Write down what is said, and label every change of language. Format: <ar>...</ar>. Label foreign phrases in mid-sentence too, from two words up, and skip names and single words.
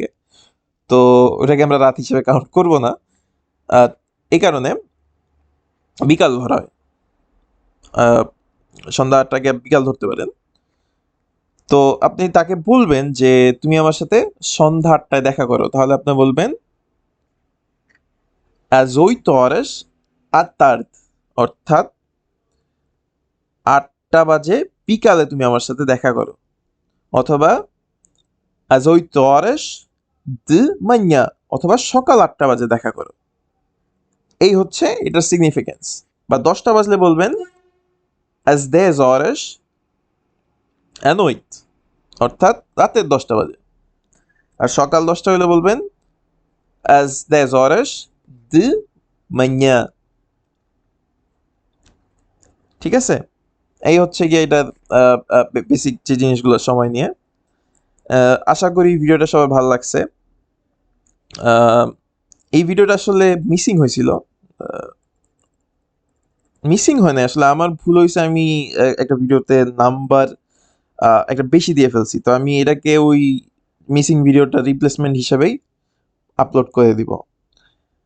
<bn>তো ওটাকে আমরা রাত হিসেবে কাউন্ট করব না, এই কারণে বিকাল ধরা হয়। সন্ধ্যা 8টাকে বিকাল ধরতে পারেন। তো আপনি তাকে বলবেন যে তুমি আমার সাথে সন্ধ্যা 8টায় দেখা করো, তাহলে আপনি বলবেন</bn> <pt>às 8 horas à tarde,</pt> <bn>অর্থাৎ 8টা বাজে বিকালে তুমি আমার সাথে দেখা করো, অথবা</bn> <pt>às 8 horas de manhã,</pt> <bn>অথবা সকাল 8টা বাজে দেখা করো। এই হচ্ছে এটার সিগনিফিকেন্স। বা 10টা বাজলে বলবেন</bn> <pt>às 10 horas à noite,</pt> <bn>অর্থাৎ রাতের 10টা বাজে। আর সকাল 10টা হলে বলবেন</bn> <pt>às 10 horas de manhã।</pt> <bn>ঠিক আছে, এই হচ্ছে গিয়ে এটা বেসিক যে জিনিসগুলো সময় নিয়ে। আশা করি ভিডিওটা সবার ভালো লাগছে। এই ভিডিওটা আসলে মিসিং হয়েছিল, মিসিং হয় না আসলে, আমার ভুল হয়েছে, আমি একটা ভিডিওতে নাম্বার একটা বেশি দিয়ে ফেলছি, তো আমি এটাকে ওই</bn> <en>missing video</en> <bn>রিপ্লেসমেন্ট হিসেবেই আপলোড করে দিব।</bn>